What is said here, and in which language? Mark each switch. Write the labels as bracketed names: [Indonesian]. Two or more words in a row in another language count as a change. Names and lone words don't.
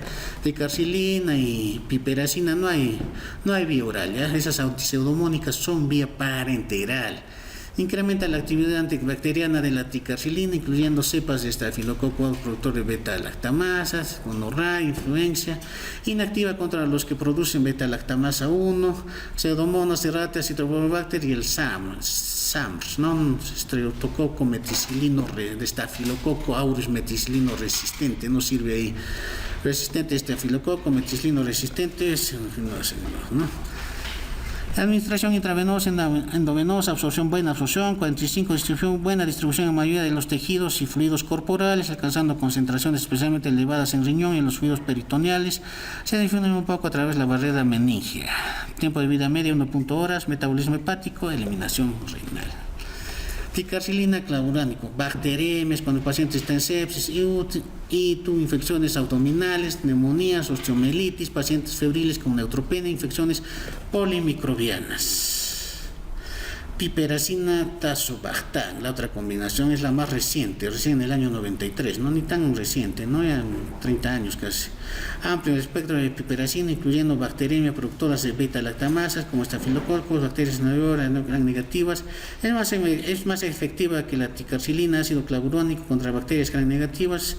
[Spanish] Ticarcilina y piperacina no hay vía oral, ¿ya? Esas pseudomónicas son vía parenteral. Incrementa la actividad antibacteriana de la ticarcilina, incluyendo cepas de estafilococo productor de beta-lactamasas, gonorrea, influencia. Inactiva contra los que producen beta-lactamasa 1, pseudomonas erráticas, citrobacter y el SAMS, ¿no? Streptococo meticilino de estafilococo aureus meticilino resistente, no sirve ahí. Resistente estafilococo meticilino resistente, ¿no? Administración intravenosa, endovenosa, absorción buena, absorción, 45, distribución buena, distribución en mayoría de los tejidos y fluidos corporales, alcanzando concentraciones especialmente elevadas en riñón y en los fluidos peritoneales. Se difunden un poco a través de la barrera meningea. Tiempo de vida media 1.0 horas, metabolismo hepático, eliminación renal. Ticarcilina clavuránico, bacteremias cuando el paciente está en sepsis, infecciones abdominales, neumonías, osteomielitis, pacientes febriles con neutropenia, infecciones polimicrobianas. Piperacina, tazobactam, la otra combinación es la más reciente, recién en el año 93, no ni tan reciente, no ya 30 años casi. Amplio espectro de piperacina, incluyendo bacteriemia productoras de beta-lactamasas como estafilococcus, bacterias gram negativas. Es más efectiva que la ticarcilina, ácido clavurónico contra bacterias gram negativas.